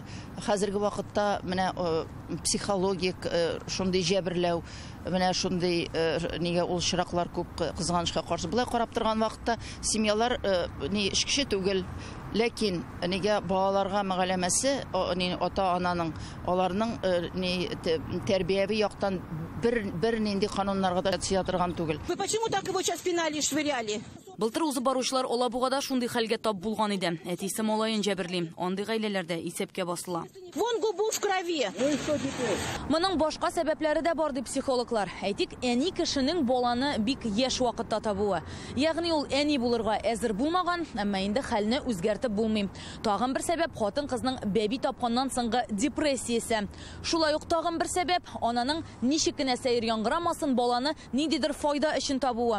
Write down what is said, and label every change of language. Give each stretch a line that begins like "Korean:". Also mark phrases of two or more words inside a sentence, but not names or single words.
Tatar: Хәзерге вакытта менә психологик шундый җәберләү, менә шундый нигә ул чираклар күп кызганычка каршы. Булай карап торган вакытта семьялар эчкече түгел, ләкин нигә балаларга мәгълүмәсе ата-ананың аларның тәрбияви яктан бер нинди кануннарга да тия торган түгел.
Russian: Вы почему так его сейчас пинали и швыряли?
Tatar: Былтыр узып баручылар Алабугада шундый хәлгә тап булган иде. Әтисе малаен җәберли. Андый гаиләләрдә исәпкә басыла.
Russian: Вон губу в крови.
Tatar: Моның башка сәбәпләре дә бар ди психологлар. Әйтик, әни кешенең баланы бик яшь вакытта табуы. Ягъни ул әни булырга әзер булмаган, әмма инде хәлне үзгәртеп булмый. Тагын бер сәбәп хатын-кызның бәби тапканнан соңгы депрессиясе. Шулай ук тагын бер сәбәп ананың ничек кенә сәер яңгырамасын баланы ниндидер файда өчен табуы.